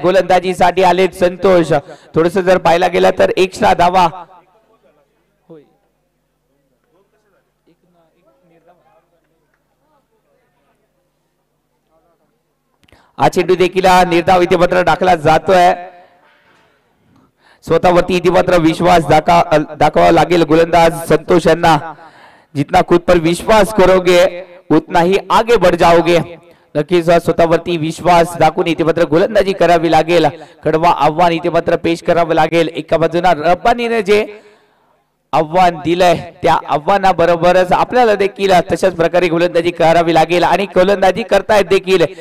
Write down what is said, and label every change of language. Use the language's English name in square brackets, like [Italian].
[Marathi] गोलंदाजीसाठी आले संतोष. थोडस जर पाहायला गेलं तर एक्स्ट्रा धावा हा चेंडू देखील निर्धाव इथे मात्र टाकला जातोय. स्वतःवरती इथे मात्र विश्वास दाखवावा लागेल गोलंदाज संतोष यांना. [Hindi] जितना खुद पर विश्वास करोगे उतना ही आगे बढ़ जाओगे. [Marathi] नक्कीच स्वतःवरती विश्वास दाखवून इथे मात्र गोलंदाजी करावी लागेल. कडवा आव्हान इथे मात्र पेश करावं लागेल. एका बाजूला रब्बानीने जे आव्हान दिलंय त्या आव्हानाबरोबरच आपल्याला देखील तशाच प्रकारे गोलंदाजी करावी लागेल आणि गोलंदाजी करतायत देखील.